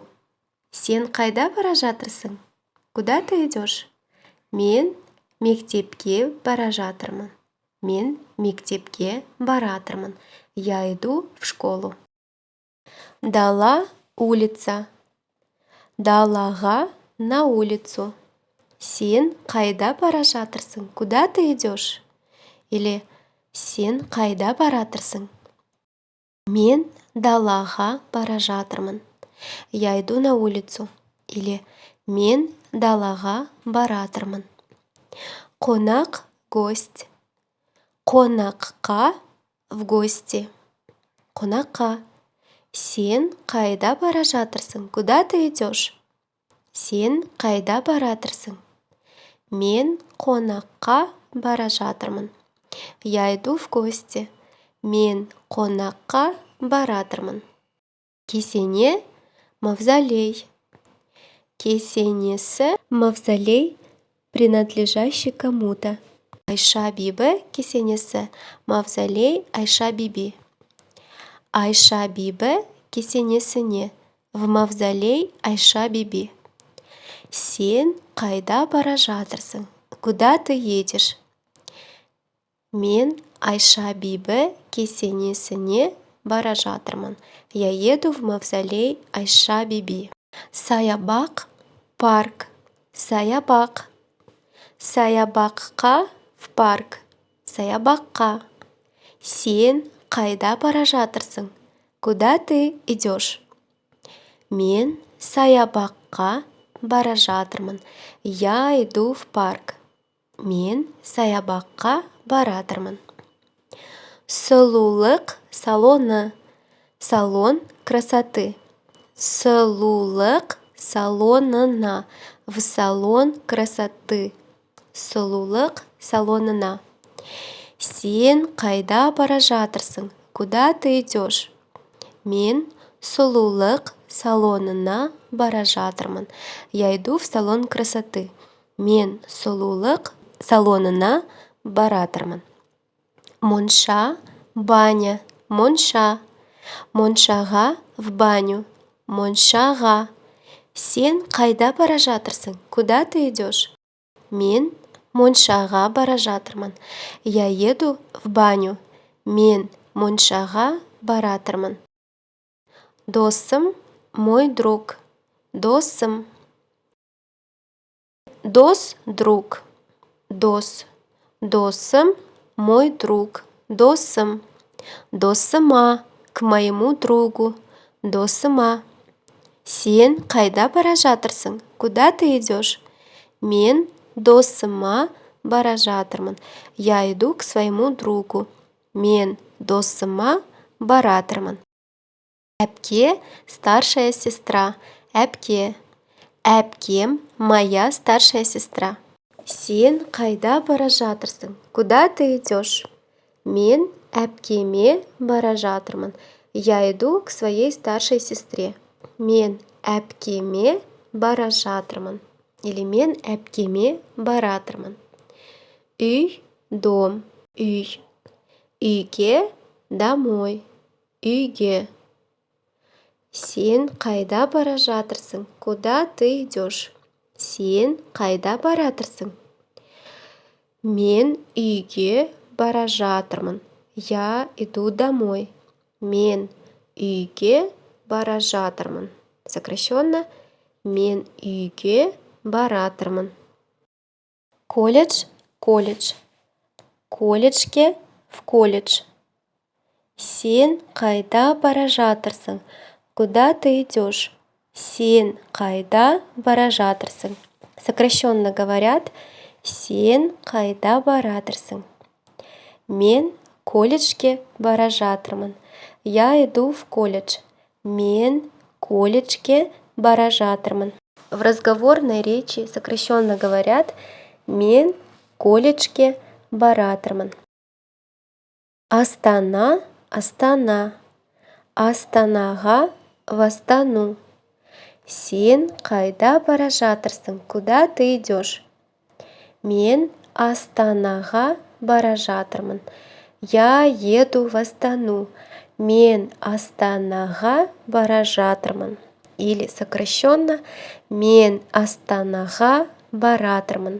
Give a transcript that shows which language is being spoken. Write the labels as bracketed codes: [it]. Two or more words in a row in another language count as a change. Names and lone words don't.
[kk] Сен қайда бара жатырсың? [ru] Куда ты идешь? [kk] Мен мектепке бара жатырмын. Мен мектепке баратырмын. [ru] Я иду в школу. Дала, улица. Далаға, на улицу. [kk] Сен қайда бара жатырсың? [ru] Куда ты идешь? Или [kk] сен қайда баратырсың? Мен далаға бара жатырмын. [ru] Я иду на улицу. Или [kk] мен далаға баратырмын. Қонақ, гость. Қонаққа, [ru] в гости. [kk] Қонаққа. Сен қайда бара жатырсың? [ru] Куда ты идешь? [kk] Сен қайда баратырсың? Мен қонаққа бара жатырмын. [ru] Я иду в гости. [kk] Мен қонаққа баратырмын. Кесене, мавзолей. Кесенесі, мавзолей, [ru] принадлежащий кому-то. [kk] Айша Биби кесенесі, мавзолей Айша Биби. [ru] Айша Биби кесенесіне, в мавзолей Айша Биби. [kk] Сен қайда бара жатырсың? [ru] Куда ты едешь? [kk] Мен Айша Бибі кесенесіне бара жатырмын. [ru] Я еду в мавзолей Айша Биби. [kk] Саябақ, парк. Саябақ. [ru] Саябаққа, в парк. [kk] Саябаққа. Сен қайда бара жатырсың? [ru] Куда ты идешь? [kk] Мен саябаққа бара жатырмын. [ru] Я иду в парк. [kk] Мен саябаққа баратырмын. Сұлулық салоны. [ru] Салон красоты. [kk] Сұлулық салонына. [ru] В салон красоты. [kk] Сұлулық салонына. Сен қайда бара жатырсың? [ru] Куда ты идешь? [kk] Мен сұлулық салонына бара жатырмын. [ru] Я иду в салон красоты. [kk] Мен сұлулық салонына баратырмын. Монша, баня. Монша. Моншаға, [ru] в баню. [kk] Моншаға. Сен қайда бара жатырсың? [ru] Куда ты идешь? [kk] Мен моншаға бара жатырмын. [ru] Я еду в баню. [kk] Мен моншаға баратырмын. Досым, [ru] мой друг. [kk] Досым. Дос, друг. Дос. Досым, [ru] мой друг. [kk] Досым. Досыма, [ru] к моему другу. [kk] Досыма. Сен қайда бара жатырсың? [ru] Куда ты идешь? [kk] Мен досыма бара жатырмын. [ru] Я иду к своему другу. [kk] Мен досыма баратырмын. [ru] Әпке, старшая сестра. [kk] Әпке. Әпкем, [ru] моя старшая сестра. [kk] Сен қайда бара жатырсың? [ru] Куда ты идешь? [kk] Мен әпкеме бара жатырмын. [ru] Я иду к своей старшей сестре. [kk] Мен әпкеме бара жатырмын. Или мен әпкеме баратырмын. Үй, дом. Үй. Үйге, домой. Үйге. Сен қайда бара жатырсың? [ru] Куда ты идешь? [kk] Сен қайда баратырсың? Мен үйге бара жатырмын. [ru] Я иду домой. [kk] Мен үйге бара жатырмын. Сокращенно. Мен үйге баратырмын. [ru] Колледж, колледж. Колледжге, в колледж. [kk] Сен қайда бара жатырсың? [ru] Куда ты идешь? [kk] Сен қайда бара жатырсың? [ru] Сокращенно говорят, [kk] сен қайда баратырсың? Мен колледжге бара жатырмын. [ru] Я иду в колледж. [kk] Мен колледжге бара жатырмын. [ru] В разговорной речи сокращенно говорят, [kk] мен колледжге баратырмын. Астана, Астана. [ru] Астанаға, в Астану. [kk] Сен қайда бара жатырсың? [ru] Куда ты идешь? [kk] Мен Астанаға бара жатырмын. [ru] Я еду в Астану. [kk] Мен Астанаға бара жатырмын. [ru] Или сокращенно, [kk] мен Астанаға баратырмын.